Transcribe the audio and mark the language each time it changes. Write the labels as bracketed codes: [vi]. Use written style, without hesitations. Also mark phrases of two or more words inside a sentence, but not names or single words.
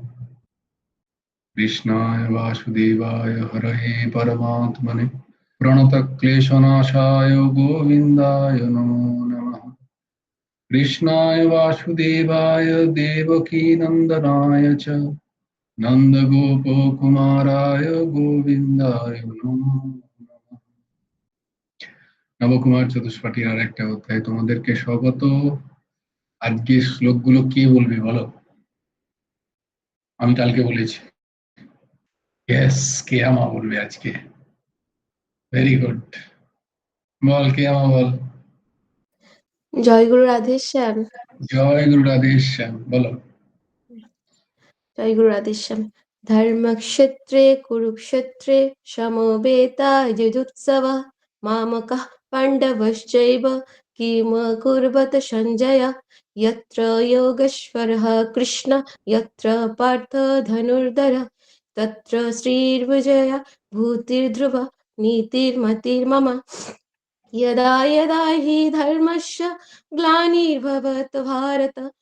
[sa] कृष्णाय वासुदेवाय हरये परमात्मने प्रणतक्लेशनाशाय गोविन्दाय नमो नमः। कृष्णाय वासुदेवाय देवकीनन्दनाय च नन्दगोपकुमाराय गोविन्दाय नमो नमः। [bn] নবকুমার চতুষ্পাঠীর আর একটা অধ্যায় তোমাদেরকে স্বাগত। আজকে শ্লোকগুলো কে বলবে বলো? আমি কালকে বলেছি। ইয়েস, কেয়ামা বলবে আজকে। [en] very good. [bn] বল কেয়ামা বল। জয় গুরু রাধেশ্যাম। জয় গুরু রাধেশ্যাম। বলো। জয় গুরু রাধেশ্যাম। [sa] ধর্মক্ষেত্রে কুরুক্ষেত্রে সমবেতাযুধুৎসবः মামকः পাণ্ডবশ্চৈব কিম কুর্বত সঞ্জয় यत्र योगेश्वरः कृष्ण यत्र पार्थ धनुर्धर तत्र श्रीर्विजया भूतिर्ध्रुव नीतिर्मतिर्मम यदा यदा हि धर्मस्य ग्लानिर्भवति भारत